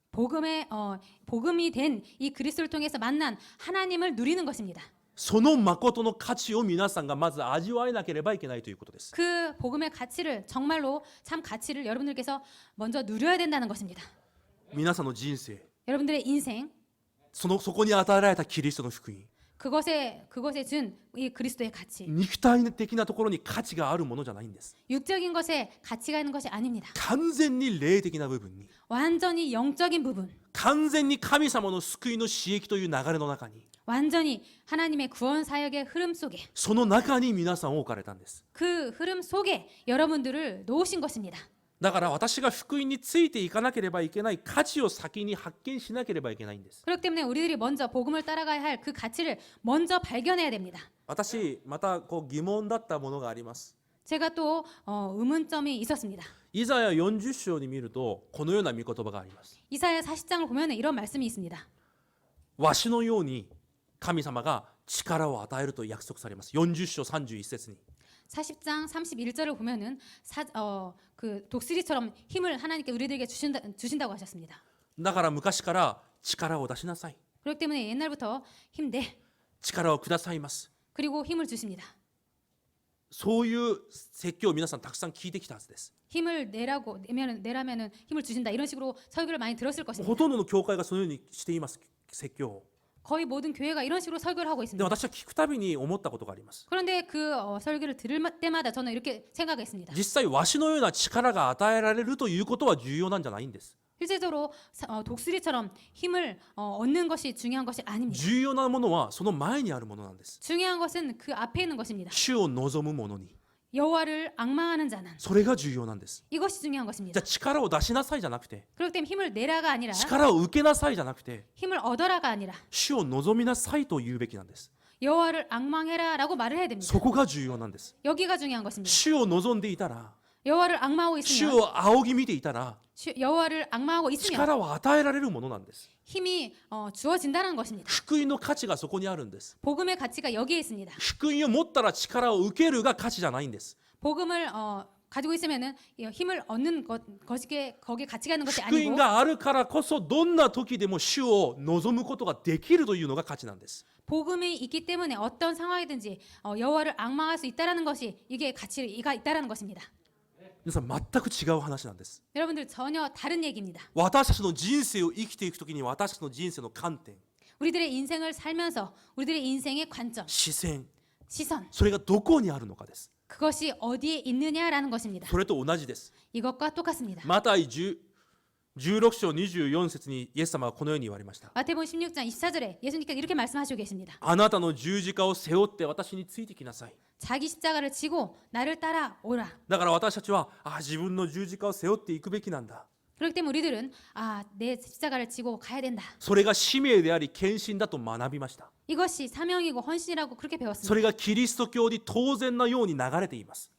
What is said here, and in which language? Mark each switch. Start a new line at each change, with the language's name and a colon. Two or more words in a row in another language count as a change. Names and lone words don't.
Korean: 복음이 된 이 그리스도를 통해서 만난 하나님을 누리는 것입니다.
Japanese: その誠の価値を皆さんがまず味わえなければいけないということです。
Korean: 그 복음의 가치를 정말로 참 가치를 여러분들께서 먼저 누려야 된다는 것입니다.
Japanese: 皆さんの人生、
Korean: 여러분들의 인생
Japanese: そこに与えられたキリストの福音、
Korean: 그것에 준 이 그리스도의 가치
Japanese: 肉体的なところに価値があるものじゃないんです。
Korean: 육적인 것에 가치가 있는 것이 아닙니다.
Japanese: 完全に霊的な部分に、
Korean: 완전히 영적인 부분
Japanese: 完全に神様の救いの刺激という流れの中に、
Korean: 완전히 하나님의 구원 사역의 흐름 속에
Japanese: その中に皆さんを置かれたんです。
Korean: 그 흐름 속에 여러분들을 놓으신 것입니다.
Japanese: だから私が福音についていかなければいけない価値を先に発見しなければいけないんです。
Korean: 그렇기 때문에 우리들이 먼저 복음을 따라가야 할 그 가치를 먼저 발견해야 됩니다.
Japanese: 私また疑問だったものがあります。
Korean: 제가 또 의문점이 있었습니다.
Japanese: イザヤ40章に見るとこのような御言葉があります。
Korean: 이사야 40장을 보면 이런 말씀이 있습니다.
Japanese: わしのように神様が力を与えると約束されます。40章31節に
Korean: 40장 31절을 보면은 그 독수리처럼 힘을 하나님께 우리들에게 주신다고 하셨습니다.
Japanese: だから昔から力を出しなさい、
Korean: 그렇기 때문에 옛날부터 힘내
Japanese: 力をくださいます、
Korean: 그리고 힘을 주십니다.
Japanese: そういう説教を皆さんたくさん聞いてきたはずです。
Korean: 힘을 내라면은 힘을 주신다 이런 식으로 설교를 많이 들었을
Japanese: ほ
Korean: 것입니다.
Japanese: とんどの教会がそのようにしています、説教を。
Korean: 거의 모든 교회가 이런 식으로 설교를 하고
Japanese: で
Korean: 있습니다.
Japanese: 私は聞くたびに思ったことがあります。
Korean: 그런데 그 설교를 들을 때마다 저는 이렇게 생각했습니다.
Japanese: 実際わしのような力が与えられるということは重要なんじゃないんです。
Korean: 실제적으로 독수리처럼 힘을 얻는 것이 중요한 것이 아닙니다.
Japanese: 重要なものはその前にあるものなんです。
Korean: 중요한 것은 그 앞에 있는 것입니다.
Japanese: 主を望む者に、
Korean: 여호와를 악망하는 자는
Japanese: それが重要なんです。
Korean: 이것이 중요한
Japanese: じ
Korean: 것입니다.
Japanese: ゃあ力を出しなさいじゃなくて、
Korean: 그렇기 때문에 힘을 내라가 아니라
Japanese: 力を受けなさいじゃなくて、
Korean: 힘을 얻어라가 아니라
Japanese: 主を望みなさいと言うべきなんです。
Korean: 여호와를 악망해라라고 말을 해야 됩니다.
Japanese: そこが重要なんです。
Korean: 여기가 중요한 것입니다.
Japanese: 主を望んでいたら、
Korean: 여호와를 악망하고
Japanese: 主
Korean: 있으면
Japanese: を仰ぎ見ていたら、
Korean: 여호와를 악망하고 있으면
Japanese: 力を与えられるものなんです。
Korean: 힘이 주어진다는 것입니다.
Japanese: 福音の価値がそこにあるんです。
Korean: 복음의 가치가 여기에 있습니다.
Japanese: 福音を持ったら力を受けるが価値じゃないんです。
Korean: 복음을 가지고 있으면은 힘을 얻는 것이 거기에 가치가 있는 것이
Japanese: 福音
Korean: 아니고
Japanese: があるからこそどんな時でも主を望むことができるというのが価値なんです。
Korean: 복음이 있기 때문에 어떤 상황이든지 여호와를 악망할 수 있다라는 것이 이게 가치가 있다라는 것입니다.
Japanese: 皆さん全く違う話なんです。
Korean: 여러분들 전혀 다른 얘기입니다.
Japanese: 私たちの人生を生きていくときに私たちの人生の観点、
Korean: 우리들의 인생을 살면서 우리들의 인생의 관점,
Japanese: 視線、
Korean: 시선
Japanese: それがどこにあるのかです。
Korean: 그것이 어디에 있느냐라는 것입니다.
Japanese: それと同じです。
Korean: 이것과 똑같습니다.
Japanese: マタイ16章24節にイエス様はこのように言われました。
Korean: 마태복음 16장 24절에 예수님께서 이렇게 말씀하시고 계십니다.
Japanese: あなたの十字架を背負って私についてきなさい。
Korean: 자기 십자가를 지고 나를 따라오라.
Japanese: だから私たちは自分の十字架を背負っていくべきなんだ。
Korean: 그렇기 때문에 우리들은 내 십자가를 지고 가야 된다.
Japanese: それが使命であり献身だと学びました。
Korean: 이것이 사명이고 헌신이라고 그렇게
Japanese: そ
Korean: 배웠습니다.
Japanese: れがキリスト教に当然なように流れています。